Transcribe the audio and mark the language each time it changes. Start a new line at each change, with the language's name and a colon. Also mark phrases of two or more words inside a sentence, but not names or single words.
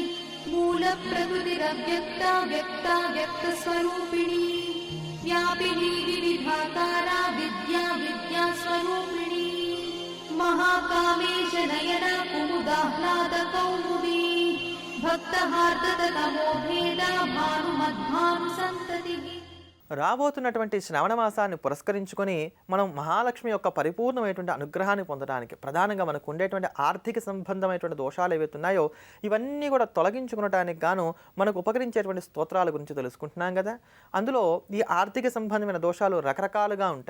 Sanskrit: मूलप्रकृतिरव्यक्ता व्यक्ता व्यक्तस्वरूपिणी व्यापिनी विविधाकारा विद्या विद्यास्वरूपिणी महाकामेश नयना कुमुदाह्लादकौमुदी भक्तहार्दतमो भेदा भानुमद्भानुसन्ततिः
Telugu: రాబోతున్నటువంటి శ్రావణ మాసాన్ని పురస్కరించుకొని మనం మహాలక్ష్మి యొక్క పరిపూర్ణమైనటువంటి అనుగ్రహాన్ని పొందడానికి ప్రధానంగా మనకు ఉండేటువంటి ఆర్థిక సంబంధమైనటువంటి దోషాలు ఏవైతే ఉన్నాయో ఇవన్నీ కూడా తొలగించుకునడానికి గాను మనకు ఉపకరించేటువంటి స్తోత్రాల గురించి తెలుసుకుంటున్నాం కదా. అందులో ఈ ఆర్థిక సంబంధమైన దోషాలు రకరకాలుగా ఉంటాయి.